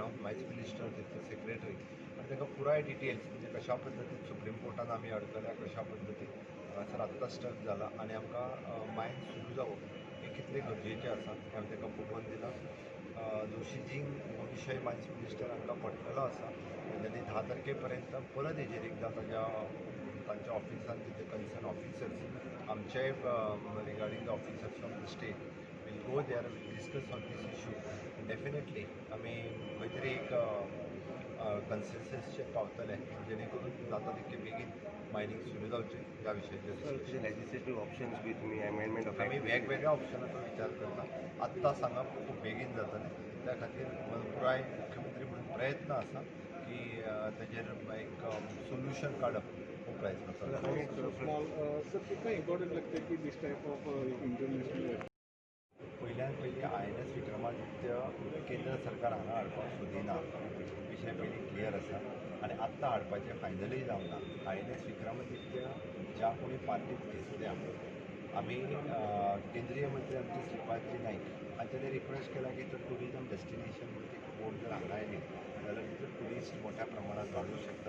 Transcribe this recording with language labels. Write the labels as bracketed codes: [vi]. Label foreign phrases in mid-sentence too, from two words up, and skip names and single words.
[en] mines minister [kok] तितलो सेक्रेटरी आनी ताका पुराय डिटेल्स म्हणजे कशा पद्दतीन सुप्रीम कोर्टान आमी अडकल्या, कशा पद्दतीन हांगासर आत्तां स्टक जाला आनी आमकां मायन्स सुरू जावप हें कितलें गरजेचें आसा हें हांवें ताका पटोवन दिलां. जोशीजींक हो विशय [en] mines minister [kok] हांकां पटलेलो आसा. तांच्यांनी 10 तारखे पर्यंत परत हेजेर एकदां तांच्या ऑफिसान तिथे [en] concerned officers [kok] आमचे [en] regarding the officers of the state will go there will discuss on this issue. [kok] डेफिनेटली आमी खंय तरी एक कन्सेन्ससचेर पावतले जेणे करून जाता तितके बेगीन मायनींग सुरू जावचें ह्या विशयाचेर. [en] legislative options [kok] बी तुमी [en] amendment of [kok] आमी वेगवेगळ्या ऑप्शनाचो विचार करता. आत्तां सांगप खूब बेगीन जातलें. त्या खातीर पुराय मुख्यमंत्री म्हणून प्रयत्न आसा की तेजेर एक सोल्युशन काडप हो प्रयत्न करता. [hi] सर कितना इम्पॉर्टंट लगता है कि [en] this type of international [kok] पयल्यान पयली INS विक्रमादित्य केंद्र सरकार हांगा हाडपाक सोदिना विशय पयली क्लियर आसा. आनी आत्तां हाडपाचें फायनली जावना. INS विक्रमादित्य ज्या कोणी पार्टीक घेतल्या आमी केंद्रीय मंत्री आमचे श्रीपादजी नाईक हांच्यांनी रिक्वेस्ट केला की तो [en] tourism destination [kok] म्हणून एक बोर्ड जर हांगा आयली जाल्यार भितर ट्युरिस्ट मोठ्या प्रमाणात वाडूं शकता.